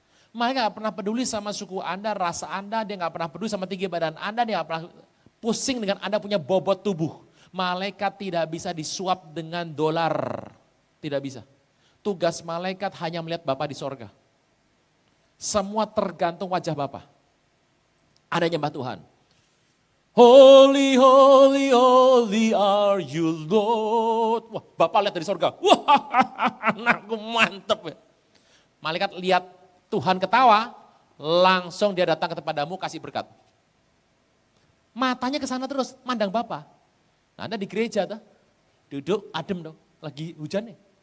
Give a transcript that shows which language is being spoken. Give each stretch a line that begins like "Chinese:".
Indonesian: Malaikat nggak pernah peduli sama suku Anda, rasa Anda, dia nggak pernah peduli sama tinggi badan Anda, dia nggak pernah pusing dengan Anda punya bobot tubuh. Malaikat tidak bisa disuap dengan dolar, tidak bisa. Tugas malaikat hanya melihat Bapa di sorga. Semua tergantung wajah Bapa. Ada nyembah Tuhan.
English: Holy, holy, holy are you Lord.
Indonesian: Wah, Bapak lihat dari sorga. Wah, anakku mantep ya. Malaikat lihat Tuhan ketawa, langsung dia datang kepadamu kasih berkat. Matanya ke sana terus, mandang Bapa. Nah, Anda di gereja tuh, duduk adem dong, lagi hujan nih.